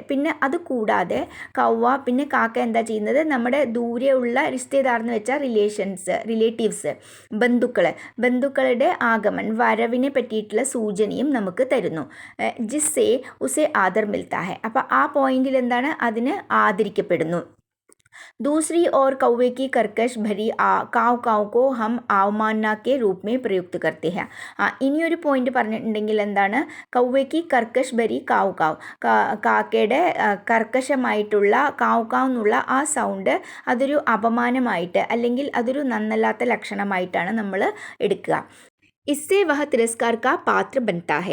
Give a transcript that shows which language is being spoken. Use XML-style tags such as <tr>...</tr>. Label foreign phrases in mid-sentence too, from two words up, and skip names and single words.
<ml>പിന്നെ അത് കൂടാതെ കൗവ, പിന്നെ കാക്ക എന്താ ചെയ്യുന്നത്, നമ്മുടെ ദൂരെയുള്ള റിശ്തേദാർ എന്ന് വെച്ചാൽ റിലേറ്റീവ്സ്, ബന്ധുക്കളുടെ ആഗമൻ, വരവിനെ പറ്റിയിട്ടുള്ള സൂചനയും നമുക്ക് തരുന്നു.</ml> <hi>जिससे उसे आदर मिलता है.</hi> <ml>അപ്പോൾ ആ പോയിന്റിൽ എന്താണ്, അതിന് ആദരിക്കപ്പെടുന്നു.</ml> <hi>दूसरी ओर कौवे की कर्कश भरी काव काव को हम അവമാനന के रूप में प्रयुक्त करते हैं.</hi> <ml>ഇനിയൊരു പോയിന്റ് പറഞ്ഞിട്ടുണ്ടെങ്കിൽ എന്താണ്, കൗവയ്ക്ക്</ml> <hi>कर्कश भरी काव काव,</hi> <ml>കാക്കയുടെ കർക്കശമായിട്ടുള്ള കാവ് കാവ് എന്നുള്ള ആ സൗണ്ട് അതൊരു അപമാനമായിട്ട് അല്ലെങ്കിൽ അതൊരു നന്നല്ലാത്ത ലക്ഷണമായിട്ടാണ് നമ്മൾ എടുക്കുക.</ml> <hi>इससे वह तिरस्कार का पात्र बनता है.</hi>